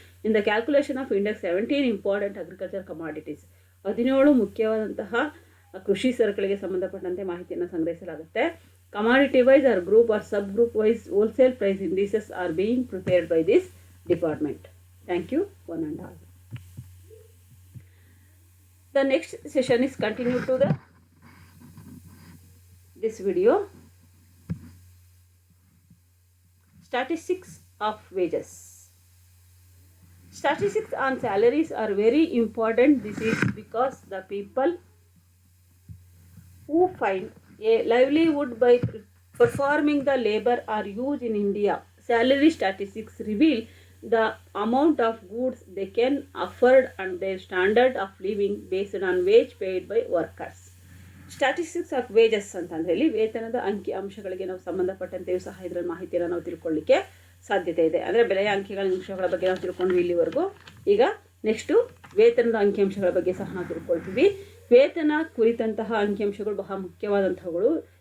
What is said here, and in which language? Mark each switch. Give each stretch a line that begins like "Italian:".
English: in the calculation of index 17 important agriculture commodities,
Kannada: 17 ಮುಖ್ಯವಾದಂತಹ ಕೃಷಿ ಸರಕುಗಳಿಗೆ ಸಂಬಂಧಪಟ್ಟಂತೆ ಮಾಹಿತಿಯನ್ನು ಸಂಗ್ರಹಿಸಲಾಗುತ್ತೆ.
English: Commodity wise or group or sub group wise wholesale price indices are being prepared by this department. Thank you one and all. The next session is continued to this video. Statistics of wages. Statistics on salaries are very important. This is because the people who find a livelihood by performing the labor are huge in India. Salary statistics reveal the amount of goods they can afford and their standard of living based on wage paid by workers. Statistics of wages
Kannada: ಅಂತಂದರೆ ಇಲ್ಲಿ ವೇತನದ ಅಂಕಿ ಅಂಶಗಳಿಗೆ ನಾವು ಸಂಬಂಧಪಟ್ಟಂತೆಯೂ ಸಹ ಇದರ ಮಾಹಿತಿಯನ್ನು ನಾವು ತಿಳ್ಕೊಳ್ಳಿಕ್ಕೆ ಸಾಧ್ಯತೆ ಇದೆ. ಅಂದರೆ ಬೆಲೆಯ ಅಂಕಿಗಳ ಬಗ್ಗೆ ನಾವು ತಿಳ್ಕೊಂಡ್ವಿ ಇಲ್ಲಿವರೆಗೂ. ಈಗ ನೆಕ್ಸ್ಟು ವೇತನದ ಅಂಕಿಅಂಶಗಳ ಬಗ್ಗೆ ಸಹ ನಾವು ತಿಳ್ಕೊಳ್ತೀವಿ. ವೇತನ ಕುರಿತಂತಹ ಅಂಕಿಅಂಶಗಳು ಬಹಳ ಮುಖ್ಯವಾದಂಥವುಗಳು.